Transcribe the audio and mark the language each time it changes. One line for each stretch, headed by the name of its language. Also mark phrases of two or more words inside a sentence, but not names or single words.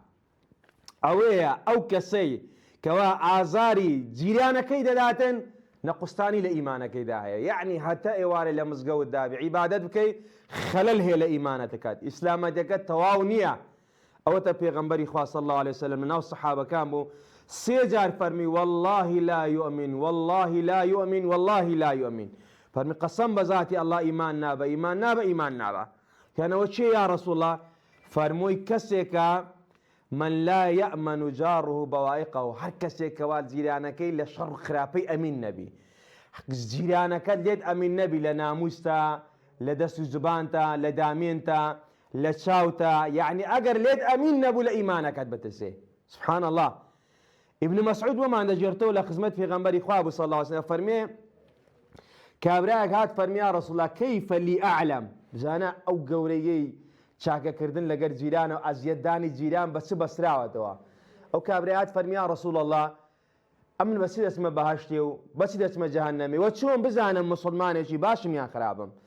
Central Kurdish: ئەوەیە ئەو کەسەی کەوا ئازاری جیرانەکەی دەداتن نەقوستانی لە ئیمانەکەیدا هەیە یعنی هەتا ئێوارە لە مزگەوت دابی عیبادەت بکەیت خەلەل هەیە لە ئیمانەتەکەت ئیسلامەتەکەت تەواو نییە ئەوەتە پێغەمبەری خوا
Arabic: صلی الله عليه وسلم
Central Kurdish: ناو سەحابەکان بوو سێ جار فەرمی
Arabic: والله لا يؤمن والله لا يؤمن والله لا يؤمن
Central Kurdish: فەرمی قەسەم بە ذاتی ئەڵڵا ئیمان نابە ئیمان نابە ئیمان نابە کەنەوە چێ
Arabic: یا ڕەسوڵ الله
Central Kurdish: فەرمووی کەسێکە
Arabic: من لا يأمن جاره بوائقه
Central Kurdish: هەر کەسێکەوە جیرانەکەی لە شەڕ خراپەی ئەمین نەبی جیرانەکەت لێت ئەمین نەبی لە ناموستا لە دەست و زبانتا لە دامێنتا لە چاوتا یعنی ئەگەر لێت ئەمین نەبوو لە ئیمانەکەت بترسێ
Arabic: سبحان الله.
Central Kurdish: ابن مسعود ومان دەجێرتەوە لە خزمەت پێغەمبەری خوا بوو
Arabic: صلی الله عليه وسلم
Central Kurdish: فەرمێ کابراەک هات فەرمی
Arabic: یا ڕەسوڵ الله کەیفە لی ئەعلەم
Central Kurdish: بزانە ئەو گەورەیەی چاکەکردن لەگەر جیرانە و ئەزیەتدانی جیران بە چ بەسراوەتەوە ئەو کابرای هات فەرمی
Arabic: یا ڕەسوڵ الله
Central Kurdish: ئەمن بەچی دەچمە بەهەشتێ و بەچی دەچمە جەهەنەمێ وە چۆن بزانم مسڵمانێکی باشم یان